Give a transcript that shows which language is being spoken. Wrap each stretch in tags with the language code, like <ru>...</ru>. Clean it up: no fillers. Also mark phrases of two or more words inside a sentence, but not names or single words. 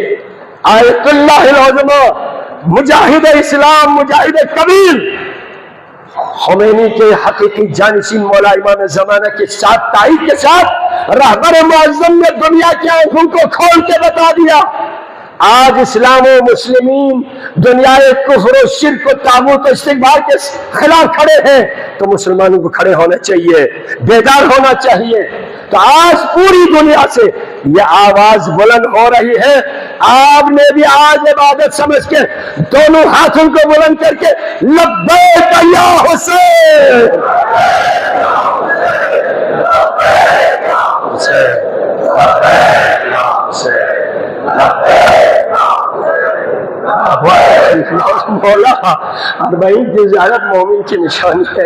<ar>آیت اللہ العظمہ،</ar> <ur>مجاہد اسلام، مجاہد کبیر خمینی کے حقیقی جانشین مولا امام زمانہ کے ساتھ، تائید کے ساتھ، رہبر معظم نے دنیا کی آنکھوں کو کھول کے بتا دیا، آج اسلام و مسلمین دنیا کفر و شرک و طاغوت و استکبار کے خلاف کھڑے ہیں، تو مسلمانوں کو کھڑے ہونا چاہیے، بیدار ہونا چاہیے۔ تو آج پوری دنیا سے یہ آواز بلند ہو رہی ہے۔ آپ نے بھی آج عبادت سمجھ کے دونوں ہاتھوں کو بلند کر کے</ur> <ar>لبیک یا حسین،</ar> <ur>مولا 40 کی زیارت مومن کی نشانی ہے۔</ur>